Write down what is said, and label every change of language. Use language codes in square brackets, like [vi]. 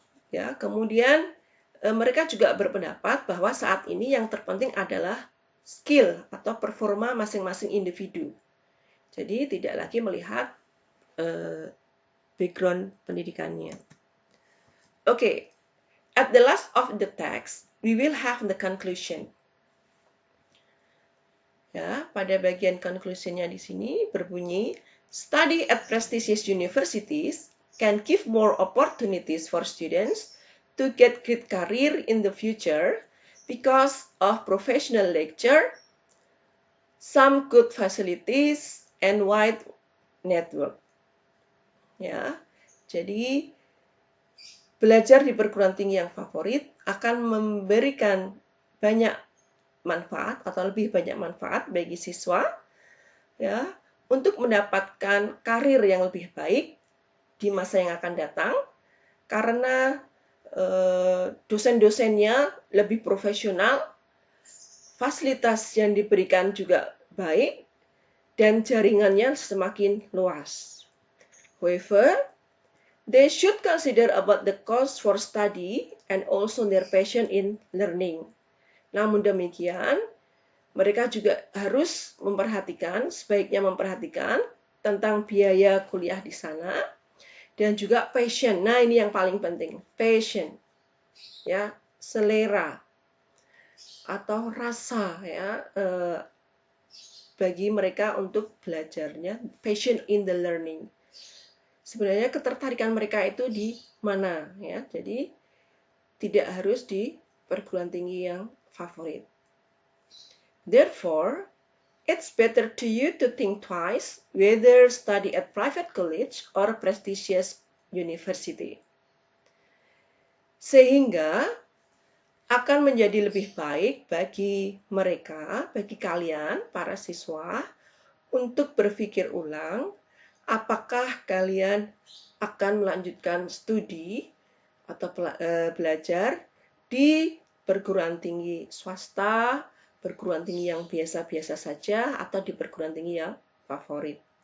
[id] Ya, kemudian mereka juga berpendapat bahwa saat ini yang terpenting adalah skill atau performa masing-masing individu. Jadi tidak lagi melihat background pendidikannya. [en] Okay, at the last of the text, we will have the conclusion. [id] Ya, pada bagian conclusionnya di sini berbunyi, [en] study at prestigious universities can give more opportunities for students to get great career in the future because of professional lecture, some good facilities, and wide network. [id] Ya, jadi belajar di perguruan tinggi yang favorit akan memberikan banyak manfaat atau lebih banyak manfaat bagi siswa, ya, untuk mendapatkan karir yang lebih baik di masa yang akan datang, karena dosen-dosennya lebih profesional, fasilitas yang diberikan juga baik, dan jaringannya semakin luas. [en] However, they should consider about the cost for study and also their passion in learning. [id] Namun demikian, mereka juga harus sebaiknya memperhatikan tentang biaya kuliah di sana dan juga passion. Nah, ini yang paling penting, passion, ya, selera atau rasa, ya, bagi mereka untuk belajarnya, [en] passion in the learning. [id] Sebenarnya ketertarikan mereka itu di mana, ya? Jadi tidak harus di perguruan tinggi yang favorit. [en] Therefore, it's better to you to think twice whether study at private college or prestigious university. [id] Sehingga akan menjadi lebih baik bagi mereka, bagi kalian, para siswa, untuk berpikir ulang apakah kalian akan melanjutkan studi atau belajar di perguruan tinggi swasta, perguruan tinggi yang biasa-biasa saja, atau di perguruan tinggi yang favorit.